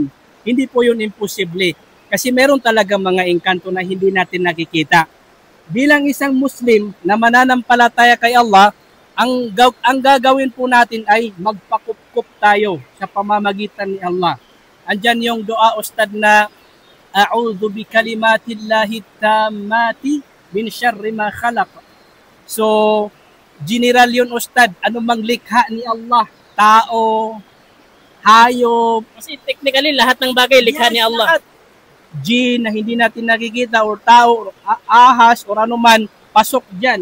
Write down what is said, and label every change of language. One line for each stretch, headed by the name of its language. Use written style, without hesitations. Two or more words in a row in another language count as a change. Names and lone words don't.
Filipino: Hindi po yun imposible. Kasi meron talaga mga engkanto na hindi natin nakikita. Bilang isang Muslim na mananampalataya kay Allah, ang gagawin po natin ay magpakup-kup tayo sa pamamagitan ni Allah. Andyan yung dua Ustad na
Arabic: أعوذ بكلمات الله التامات من شر ما خلق.
Filipino: So, general yun Ustad, anumang likha ni Allah, tao, hayop. Kasi technically lahat ng bagay likha ni Allah. Lahat. Jin na hindi natin nakikita or tao, or ahas, or ano man, pasok dyan.